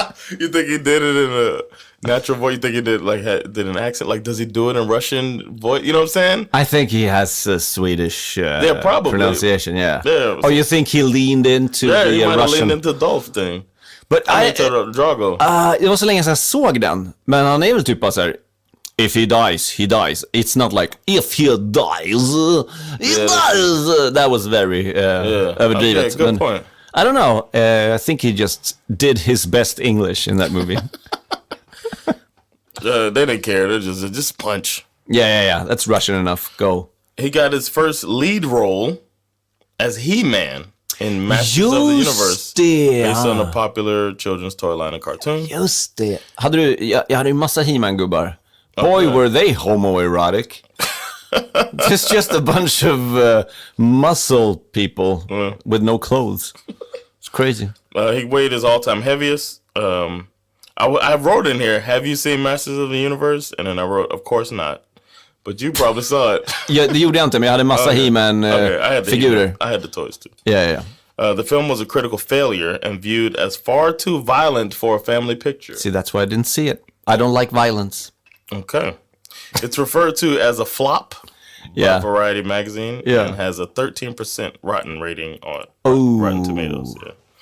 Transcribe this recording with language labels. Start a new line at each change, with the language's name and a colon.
English: You think he did it in a natural voice? You think he did an accent? Like, does he do it in Russian voice? You know what I'm saying? I think he has a Swedish probably. pronunciation, yeah. Yeah. Or you think he leaned into the he might have Russian... leaned into Dolph thing. But Drago.
Swedish: Det var så länge sedan jag såg den. Men han är väl typ bara så här:
English: if he dies, he dies. It's not like, if he dies, he dies. That was very överdrivet. Okay, good point. I don't know. I think he just did his best English in that movie. They didn't care. They just punch. Yeah. That's Russian enough. Go. He got his first lead role as He-Man in Masters of the Universe. Based on a popular children's toy line and cartoon.
Swedish: Just det. Jag hade ju massa He-Man-gubbar.
English: Boy, were they homoerotic. It's just a bunch of muscle people with no clothes. It's crazy. He weighed his all-time heaviest. I wrote in here, have you seen Masters of the Universe? And then I wrote, of course not. But you probably saw it.
Swedish: Ja, det gjorde jag inte, men jag hade massa He-Man-figurer.
English: I had the toys too. Yeah. The film was a critical failure and viewed as far too violent for a family picture. See, that's why I didn't see it. I don't like violence. Okay. It's referred to as a flop by Variety magazine and has a 13% rotten rating on Rotten Tomatoes. Yeah.